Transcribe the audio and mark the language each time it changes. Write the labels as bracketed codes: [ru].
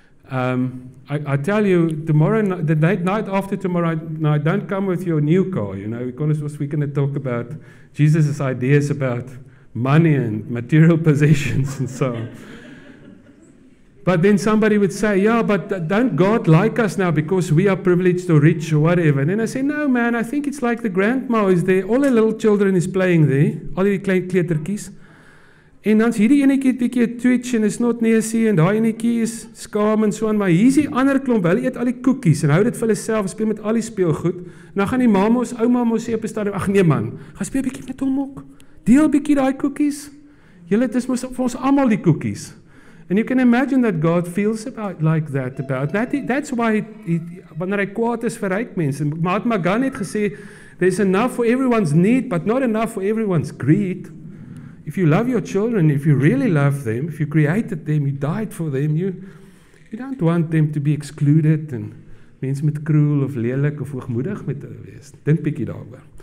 [en] I tell you, tomorrow, the night after tomorrow night, don't come with your new car, because we're going to talk about Jesus' ideas about money and material possessions and so on. But then somebody would say, but don't God like us now because we are privileged or rich or whatever? And then I say, no, man, I think it's like the grandma is there. All the little children is playing there. [af] Al die klein kleutertjies. En dan's hierdie enetjie 'n bietjie twitch en is not neusie en daai enetjie is skaam en so aan, maar hier's die ander klomp. Hulle eet al die koekies en hou dit vir hulle self, speel met al die speelgoed. En dan gaan die ouma mos sê op 'n stadium, ag nee man, gaan speel 'n bietjie met hom ook. Deel 'n bietjie daai koekies. Julle, dit is mos vir ons almal die koekies. [en] And you can imagine that God feels like that. That's why [af] wanneer hy kwaad is vir ryk mense. [en] Mahatma Gandhi [af] het gesê, [en] there's enough for everyone's need, but not enough for everyone's greed. If you love your children, if you really love them, if you created them, you died for them, you don't want them to be excluded and [af] mense met cruel of lelik of hoogmoedig met hulle wees. Dink bietjie daaroor.